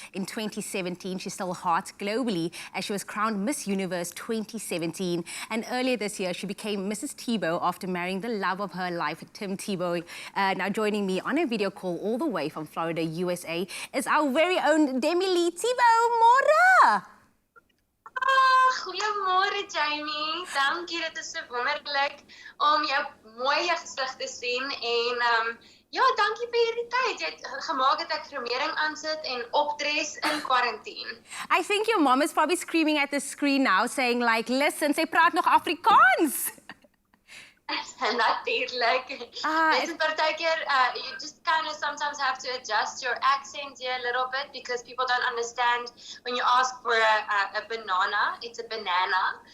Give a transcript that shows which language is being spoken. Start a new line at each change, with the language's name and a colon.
English: In 2017, she stole hearts globally as she was crowned Miss Universe 2017. And earlier this year, she became Mrs. Tebow after marrying the love of her life, Tim Tebow. Now joining me on a video call all the way from Florida, USA, is our very own Demi-Leigh Tebow.
Afrikaans: Môre! Goeiemôre Jamie. Dankie, dit is so wonderlik om jou mooi gesig te sien en ja, dankie vir hierdie tyd. Jy het gemaak dat ek gremering aansit en opdres
English: in quarantine. I think your mom is probably screaming at the screen now saying like, listen,
Afrikaans: sy praat nog Afrikaans. Natuurlijk.
English: It's partykeer, you just kind of sometimes have to adjust your accent here a little bit because people don't understand when you ask for a banana, it's a banana.